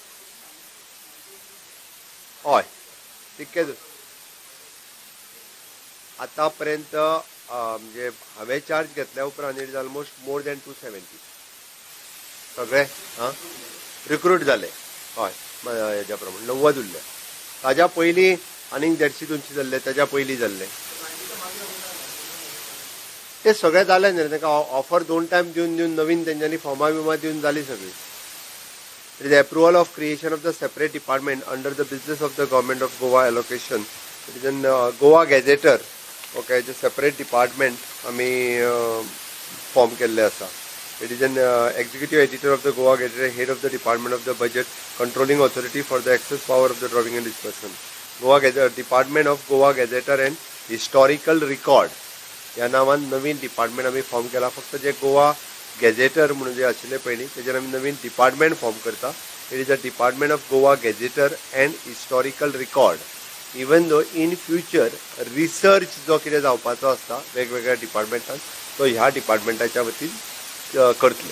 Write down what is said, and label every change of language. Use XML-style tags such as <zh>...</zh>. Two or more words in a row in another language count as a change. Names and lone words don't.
<kok>हय तितकेच आतां पर्यंत म्हणजे हांवें चार्ज घेतल्या उपरांत</kok> <en>it is almost more than</en> <kok>270 सगळे रिक्रूट जाले. हय हेज्या प्रमाणे 90 उरले. ताज्या पयलीं आनीक 150-200 जाल्ले, ताज्या पयलीं जाल्ले ते सगळे जाले न्ही. तांकां ऑफर 2 टायम दिवन नवीन तेंच्यांनी फॉर्मां बिमा दिवन जाली सगळी.</kok> <en>It is the approval of creation of the separate department under the business of the government of Goa allocation. It is in Goa Gazetteer. Okay, it's a separate department</en> <kok>आमी फॉर्म केल्ले आसा.</kok> <en>It is an executive editor of the Goa Gazetteer, head of the department of the budget, controlling authority for the access power of the drawing and disbursement. Goa Gazetteer, department of Goa Gazetteer and historical record</en> <kok>या नावान नवीन डिपार्टमेंट आमी फॉर्म केला. फक्त जे गोवा गॅजेटर म्हणून जे आशिल्ले पयलीं तेजेर आमी नवीन डिपार्टमेंट फॉर्म करता.</kok> <en>it is a department of Goa Gazetteer and historical record. even though in future research</en> <kok>जो कितें जावपाचो आसता वेगवेगळ्या डिपार्टमेंटान तो ह्या डिपार्टमेंटाच्या वतीन करतले.</kok>